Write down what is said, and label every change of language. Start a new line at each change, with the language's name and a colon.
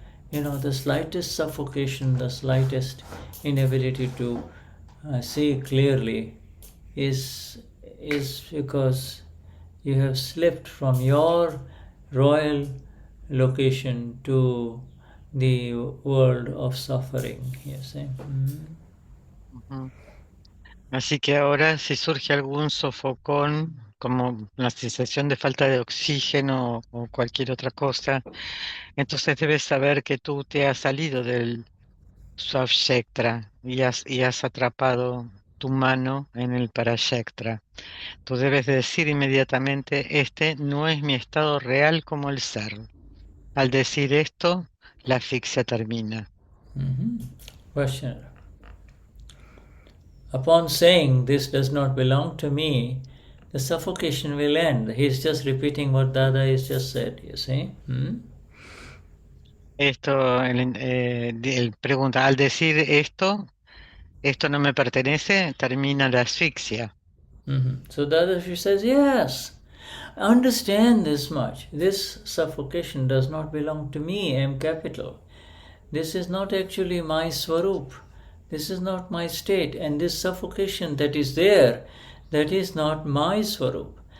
English: The slightest suffocation, the slightest inability to see clearly is because you have slipped from your royal location to the world of suffering. Yes.
Spanish: Así que ahora, si surge algún sofocón, como la sensación de falta de oxígeno o cualquier otra cosa, entonces debes saber que tú te has salido del Swakshetra y has atrapado tu mano en el Parashetra. Tú debes decir inmediatamente, este no es mi estado real como el ser. Al decir esto, la asfixia termina.
English: Question. Upon saying, this does not belong to me, the suffocation will end. He's just repeating what Dada has just said, you see.
Spanish: Esto, él pregunta, al decir esto no me pertenece, termina la asfixia.
English: So Dadashri says, yes, understand this much. This suffocation does not belong to me, M capital. This is not actually my swaroop. This is not my state. And this suffocation that is there, that is not my swaroop.